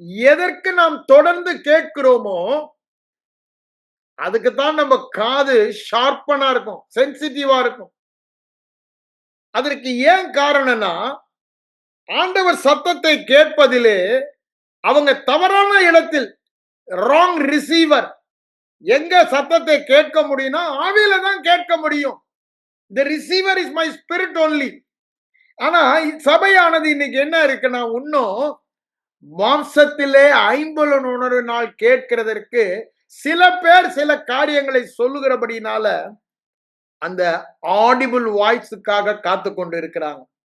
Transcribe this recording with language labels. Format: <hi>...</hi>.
<ta>எதற்கு நாம் தொடர்ந்து கேட்கிறோமோ அதுக்குத்தான் நம்ம காது ஷார்ப்பனா இருக்கும், சென்சிட்டிவா இருக்கும். அதற்கு ஏன் காரணம்னா, ஆண்டவர் சத்தத்தை கேட்பதிலே அவங்க தவறான இடத்தில்,</ta> <en>Wrong receiver.</en> <ta>எங்க சத்தத்தை கேட்க முடியும்னா ஆவியில தான் கேட்க முடியும்.</ta> <en>the receiver is my spirit only.</en> <ta>ஆனா சபையானது இன்னைக்கு என்ன இருக்குன்னா, இன்னும் மாம்சத்திலே ஐம்புலன் உணர்வினால் கேட்கிறதற்கு சில பேர் சில காரியங்களை சொல்லுகிறபடினால அந்த ஆடிபிள் வாய்ஸுக்காக காத்து கொண்டு இருக்கிறாங்க.</ta>